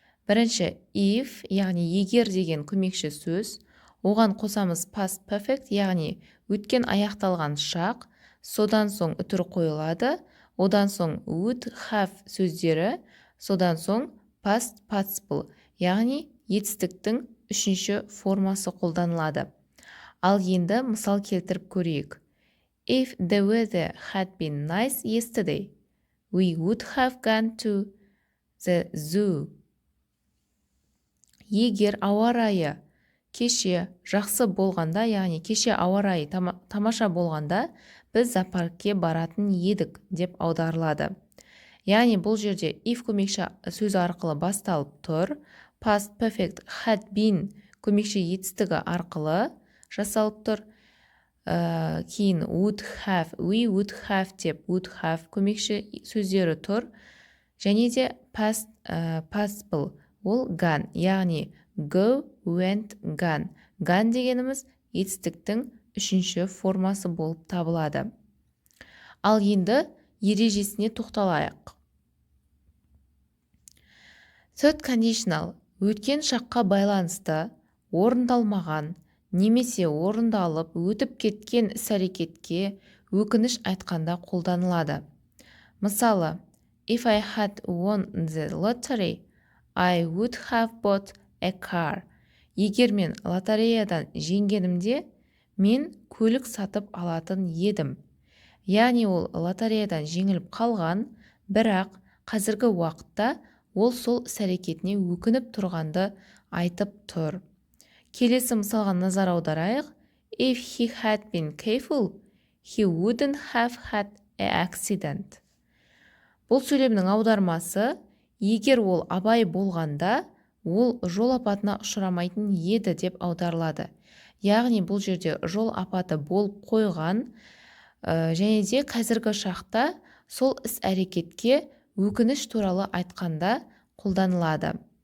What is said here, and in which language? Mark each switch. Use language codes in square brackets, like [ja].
[kk] Бірінші if, яғни егер деген көмекші сөз, оған қосамыз past perfect, яғни өткен аяқталған шақ, содан соң үтір қойылады, одан соң would have сөздері, содан соң past participle, яғни етістіктің үшінші формасы қолданылады. Ал енді мысал келтіріп көрейік. [en] If the weather had been nice yesterday, we would have gone to the zoo. [kk] Егер ауа райы кеше жақсы болғанда, яғни кеше ауа райы тамаша болғанда, біз зоопаркке баратын едік деп аударылады. Яғни бұл жерде if көмекші сөзі арқылы басталып тұр, past perfect had been көмекші етістігі арқылы жасалып тұр, кейін would have, we would have деп would have көмекші сөздері тұр, және де past participle ол gone, яғни go, went, gone. Gone дегеніміз етістіктің үшінші формасы болып табылады. Ал енді ережесіне тоқталайық. Third conditional өткен шаққа байланысты орындалмаған немесе орындалып өтіп кеткен іс-әрекетке өкініш айтқанда қолданылады. Мысалы, [en] if I had won the lottery, I would have bought a car. [kk] Егер мен лотереядан жеңгенімде, мен көлік сатып алатын едім. Яғни ол лотереядан жеңіліп қалған, бірақ қазіргі уақытта ол сол іс-әрекетіне өкініп тұрғанды айтып тұр. Келесі мысалға назар аударайық. [en] If he had been careful, he wouldn't have had an accident. [kk] Бұл сөйлемнің аудармасы, егер ол абай болғанда, ол жол апатына ұшырамайтын еді деп аударылады. Яғни бұл жерде жол апаты болып қойған, және де қазіргі шақта сол іс-әрекетке өкініш туралы айтқанда қолданылады.